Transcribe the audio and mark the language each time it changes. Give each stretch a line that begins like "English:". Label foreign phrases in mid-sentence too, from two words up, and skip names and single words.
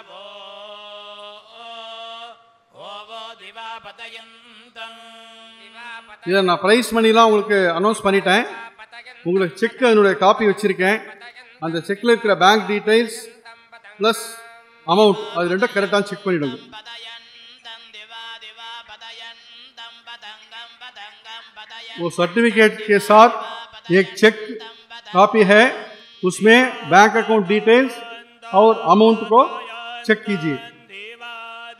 Tamil: இதை நான்
English: prize moneyலாம்
Tamil: உங்களுக்கு அனௌன்ஸ் பண்ணிட்டேன். உங்களுக்கு செக் என்னுடைய காப்பி வச்சுருக்கேன். அந்த செக்கில் இருக்கிற
English: bank details plus amount
Tamil: அது ரெண்டும் கரெக்டாக செக் பண்ணிவிடுங்க.
Hindi: वो सर्टिफिकेट के साथ एक
English: check copy
Hindi: है, उसमें
English: bank account details
Hindi: और अमाउंट को चेक कीजिए.